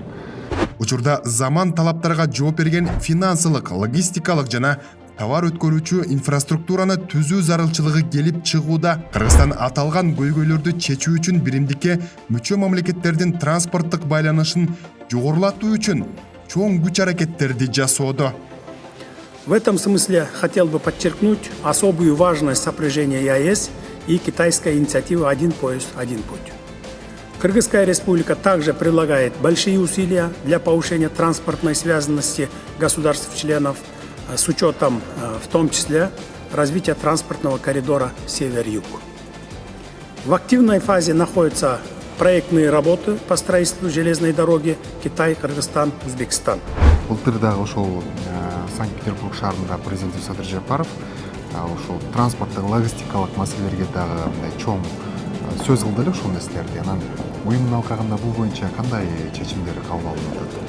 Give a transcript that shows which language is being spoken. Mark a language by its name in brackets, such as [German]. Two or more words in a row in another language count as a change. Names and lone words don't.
[Kyrgyz] Учурда заман талаптарга жооп берген финансылык, логистикалык жана товар өткөрүүчү инфраструктураны түзүү зарылчылыгы келип чыгууда. Кыргызстан аталган көйгөйлөрдү чечүү үчүн биримдикке мүчө мамлекеттердин транспорттук байланышын жогорулатуу үчүн чоң күч-аракеттерди жасоодо. [Russian] В этом смысле хотел бы подчеркнуть особую важность сопряжения ЕАЭС и китайской инициативы «Один поезд, один путь». Кыргызская республика также прилагает большие усилия для повышения транспортной связанности государств-членов с учетом, в том числе, развития транспортного коридора север-юг. В активной фазе находятся проектные работы по строительству железной дороги Китай-Кыргызстан-Узбекистан. [Kyrgyz] Былтыр дагы ошол Санкт-Петербург шаарында президент Садыр Жапаров ошол транспорттук логистикалык маселелерге дагы чоң сөз кылды эле ошол нерселерди. Анан уюмдун алкагында бул боюнча кандай чечимдер кабыл алынып атат?